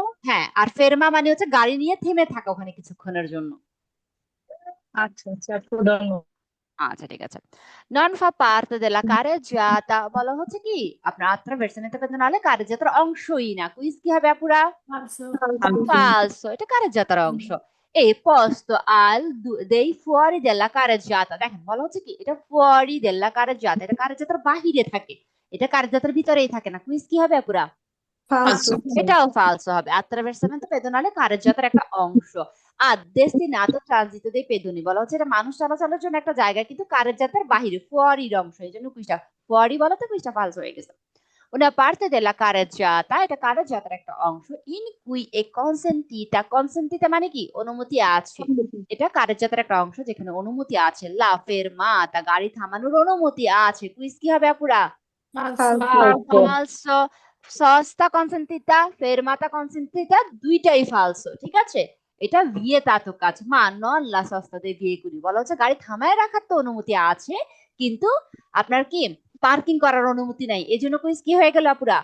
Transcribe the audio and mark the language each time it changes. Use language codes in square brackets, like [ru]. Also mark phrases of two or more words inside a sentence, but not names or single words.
[bn] হ্যাঁ, আর ফেরমা মানে হচ্ছে গাড়ি নিয়ে থেমে থাকা ওখানে কিছুক্ষণের জন্য। আচ্ছা আচ্ছা আপু, ধন্যবাদ। আচ্ছা, ঠিক আছে। [it] non fa parte della carreggiata [bn] বলা হচ্ছে কি আপনার [it] attraversamento pedonale [bn] কারেজ্জাতার অংশই না। কুইজ কি হবে আপুরা? ফালসো, এটা কারেজ্জাতার অংশ। [it] è posto al dei fuori della carreggiata, [bn] দেখেন বলা হচ্ছে কি এটা [it] fuori della carreggiata, [bn] এটা কারেজ্জাতার বাহিরে থাকে, এটা কারেজ্জাতার ভিতরেই থাকে না। কুইজ কি হবে আপুরা? [it] Falso. [bn] এটাও ফালসো হবে। [it] attraversamento pedonale [bn] কারেজ্জাতার একটা অংশ। আর [it] destinato transito dei pedoni [bn] বলা হচ্ছে এটা মানুষ চলাচলের জন্য একটা জায়গা, কিন্তু কারেজ্জাতার বাহিরে, ফুয়ারির অংশ, এই জন্য কুইজটা ফুয়ারি বলাতে কুইজটা ফালসো হয়ে গেছে। [it] una parte della carreggiata, [bn] এটা কারেজ্জাতার একটা অংশ, [it] in cui è consentita, consentita [bn] মানে কি অনুমতি আছে, এটা কারেজ্জাতার একটা অংশ যেখানে অনুমতি আছে, [it] la fermata [bn] গাড়ি থামানোর অনুমতি আছে। কুইজ কি হবে আপুরা? [it] Falso. ফালসো। sosta consentita, fermata consentita [bn] দুইটাই ফালসো, ঠিক আছে? এটা ভিয়েতাতো কাজ, [it] ma non la sosta dei veicoli [bn] বলা হচ্ছে গাড়ি থামায় রাখার তো অনুমতি আছে, কিন্তু আপনার কি পার্কিং করার অনুমতি নাই, এই জন্য কুইজ কি হয়ে গেল আপুরা?